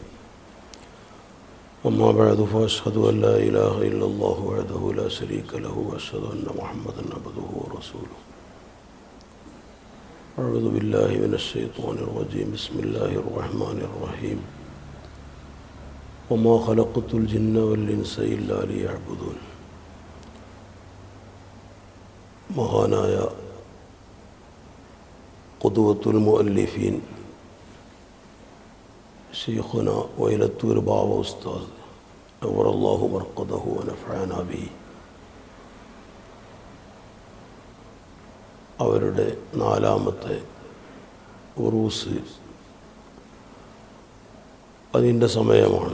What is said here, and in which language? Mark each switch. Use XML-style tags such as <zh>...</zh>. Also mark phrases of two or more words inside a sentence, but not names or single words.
<ar>أما بعد فأشهد أن لا إله إلا الله وحده لا شريك له وأشهد أن محمدا عبده ورسوله. أعوذ بالله من الشيطان الرجيم. بسم الله الرحمن الرحيم. وما خلقت الجن والإنس إلا ليعبدون.</ar> <ml>മഹാനായ</ml> <ar>قدوة المؤلفين شيخنا</ar> <ml>വൈലത്തൂർ ബാവ ഉസ്താദ്</ml> <ar>نور الله مرقده ونفعنا به</ar> <ml>അവരുടെ 4ാമത്തെ ഉറൂസ് അതിൻ്റെ സമയമാണ്.</ml>